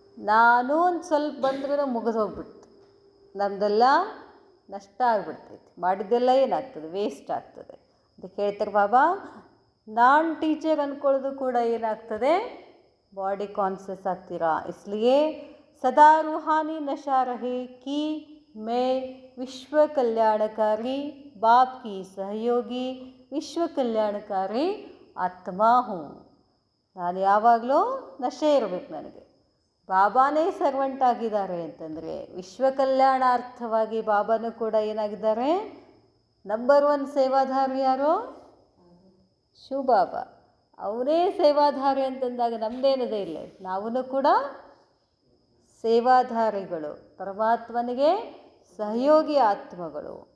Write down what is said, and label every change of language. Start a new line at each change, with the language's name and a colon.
Kannada: ನಾನು ಒಂದು ಸ್ವಲ್ಪ ಬಂದ್ರೂ ಮುಗಿದು ಹೋಗ್ಬಿಡ್ತು, ನಮ್ಮದೆಲ್ಲ ನಷ್ಟ ಆಗಿಬಿಡ್ತೈತಿ, ಮಾಡಿದ್ದೆಲ್ಲ ಏನಾಗ್ತದೆ, ವೇಸ್ಟ್ ಆಗ್ತದೆ. ಅದಕ್ಕೆ ಹೇಳ್ತಾರೆ ಬಾಬಾ, ನಾನ್ ಟೀಚರ್ ಅಂದ್ಕೊಳ್ಳೋದು ಕೂಡ ಏನಾಗ್ತದೆ, ಬಾಡಿ ಕಾನ್ಸಿಯಸ್ ಆಗ್ತೀರಾ.
Hindi: इसलिए सदा रूहानी नशा रहे कि मैं विश्व कल्याणकारी बाप की सहयोगी विश्व कल्याणकारी ಆತ್ಮ ಹೂँ.
Kannada: ನಾನು ಯಾವಾಗಲೂ ನಶೆ ಇರಬೇಕು. ನನಗೆ ಬಾಬಾನೇ ಸರ್ವೆಂಟ್ ಆಗಿದ್ದಾರೆ ಅಂತಂದರೆ ವಿಶ್ವ ಕಲ್ಯಾಣಾರ್ಥವಾಗಿ ಬಾಬಾನೂ ಕೂಡ ಏನಾಗಿದ್ದಾರೆ, ನಂಬರ್ 1 ಸೇವಾಧಾರಿ ಯಾರು? ಶಿವಬಾಬಾ. ಅವರೇ ಸೇವಾಧಾರಿ ಅಂತಂದಾಗ ನಮ್ಮದೇನದೇ ಇಲ್ಲ, ನಾವೂ ಕೂಡ ಸೇವಾಧಾರಿಗಳು, ಪರಮಾತ್ಮನಿಗೆ ಸಹಯೋಗಿ ಆತ್ಮಗಳು.